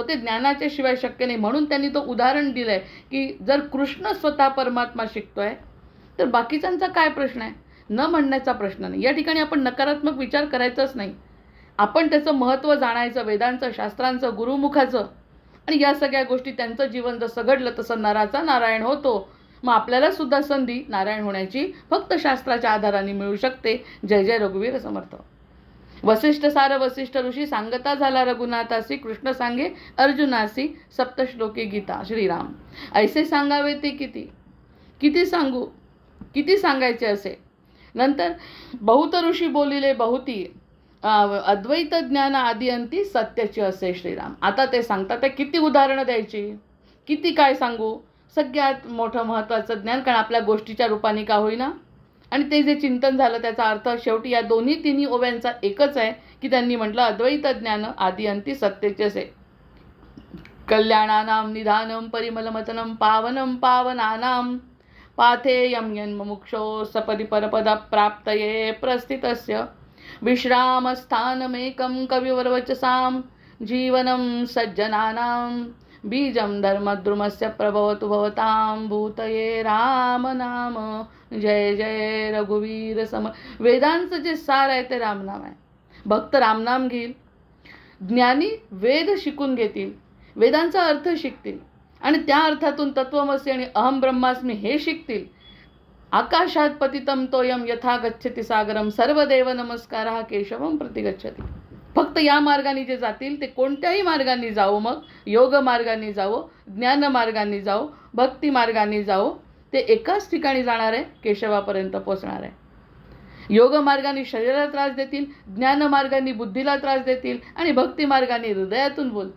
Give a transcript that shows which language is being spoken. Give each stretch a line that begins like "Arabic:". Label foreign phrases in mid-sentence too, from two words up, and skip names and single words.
Marathi: ते ज्ञानाच्या शिवाय शक्य नाही. म्हणून त्यांनी तो उदाहरण दिलं आहे की जर कृष्ण स्वतः परमात्मा शिकतोय तर बाकीच्यांचा काय प्रश्न आहे, न म्हणण्याचा प्रश्न नाही. या ठिकाणी आपण नकारात्मक विचार करायचाच नाही. आपण त्याचं महत्त्व जाणायचं, वेदांचं, शास्त्रांचं, गुरुमुखाचं. आणि या सगळ्या गोष्टी, त्यांचं जीवन जसं घडलं तसं नराचा नारायण होतो. मग आपल्याला सुद्धा संधी नारायण होण्याची फक्त शास्त्राच्या आधाराने मिळू शकते. जय जय रघुवीर समर्थ. वसिष्ठ सार वसिष्ठ ऋषी सांगता झाला रघुनाथासी, कृष्ण सांगे अर्जुनासी, सप्तश्लोकी गीता. श्रीराम. ऐसे सांगावे ते किती सांगू, किती सांगायचे असे. नंतर बहुत ऋषी बोलिले बहुती, अद्वैत ज्ञान आदी अंती सत्याची असे. श्रीराम. आता ते सांगतात ते किती उदाहरणं द्यायची, किती काय सांगू. सगळ्यात मोठं महत्त्वाचं ज्ञान, कारण आपल्या गोष्टीच्या रूपाने का होईना, आणि ते जे चिंतन झालं त्याचा अर्थ शेवटी या तिन्ही ओव्यांचा एकच आहे की त्यांनी म्हटलं अद्वैत ज्ञान आदी अंती सत्याचे असे.
Sanskrit: कल्याणानाम निधानम परिमलमतनम पावनम पावनानाम पाथेयं यन्मुमुक्षो सपदि परपदप्राप्तये प्रस्थितस्य विश्रामस्थानमेकं कविवरवचसां जीवनं सज्जनानां बीजं धर्मद्रुमस्य प्रभवतु भवतां भूतये राम नाम.
Marathi: जय जय रघुवीर सम. वेदांचं जे सार आहे ते रामनाम आहे. भक्त रामनाम घेईल, ज्ञानी वेद शिकून घेतील, वेदांचा अर्थ शिकतील आणि त्या अर्थातून तत्वमसी आणि
Sanskrit: अहम ब्रह्मास्मी
Marathi: हे शिकतील.
Sanskrit: आकाशात पतितं तोयम यथा गच्छति सागरम सर्वदेव नमस्कारः केशवम प्रति गच्छति.
Marathi: फक्त या मार्गाने जे जातील ते कोणत्याही मार्गाने जावो, मग योग मार्गाने जावो, ज्ञान मार्गाने जावो, भक्ती मार्गाने जावो, ते एकाच ठिकाणी जाणार आहे, केशवापर्यंत पोचणार आहे. योग मार्गाने शरीराला त्रास देतील, ज्ञान मार्गाने बुद्धीला त्रास देतील आणि भक्ती मार्गाने हृदयातून बोलतील.